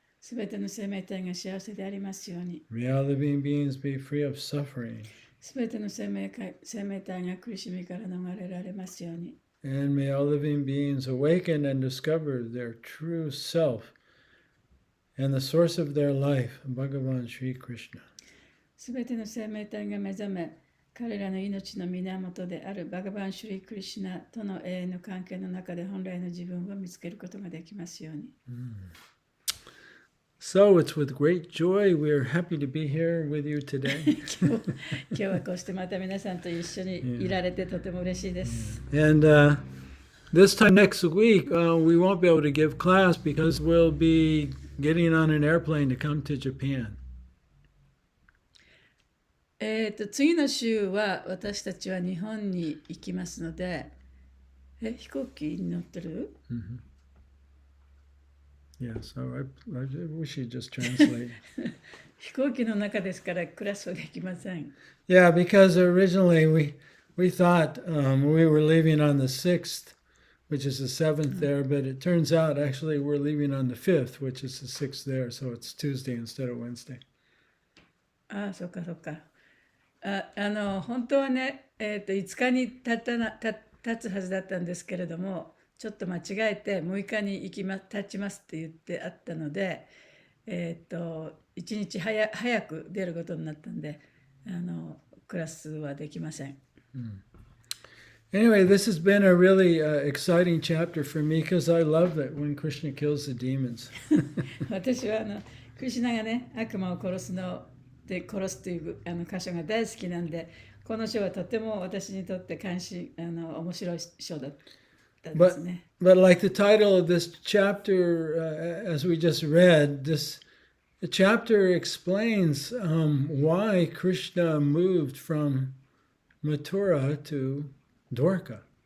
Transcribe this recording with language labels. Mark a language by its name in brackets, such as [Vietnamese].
[Japanese] すべての生命体が幸せでありますように。 [English] May all living beings be free of suffering. [Japanese] すべての生命体が苦しみから逃れられますように。 [English] And may all living beings awaken and discover their true self and the source of their life, Bhagavan Sri Krishna. [Japanese] すべての生命体が目覚め、彼らの命の源であるバガバン・シュリー・クリシュナとの永遠の関係の中で本来の自分を見つけることができますように。 [English] So it's with great joy we are happy to be here with you today. [Japanese] 今日はこうしてまた皆さんと一緒にいられてとても嬉しいです。 [English] And this time next week, we won't be able to give class because we'll be getting on an airplane to come to Japan. [Japanese] 次の週は私たちは日本に行きますので、飛行機に乗ってる？ [English] Yeah, so I wish you'd just translate. [Japanese] 飛行機の中ですからクラスはできません。 [English] Yeah, because originally we thought we were leaving on the 6th, which is the 7th there, but it turns out actually we're leaving on the 5th, which is the 6th there, so it's Tuesday instead of Wednesday. [Japanese] ああ、そっかそっか。本当はね、5日に立つはずだったんですけれども、ちょっと間違えて6日に立ちますって言ってあったので、1日早く出ることになったんで、クラスはできません。 [English] Anyway, this has been a really exciting chapter for me because I love it when Krishna kills the demons. [Japanese] 私はクリシュナがね、悪魔を殺すという箇所が大好きなんで、この章はとても私にとって面白い章だったですね。 [English] But like the title of this chapter, as we just read, this chapter explains why Krishna moved from Mathura to Dwarka.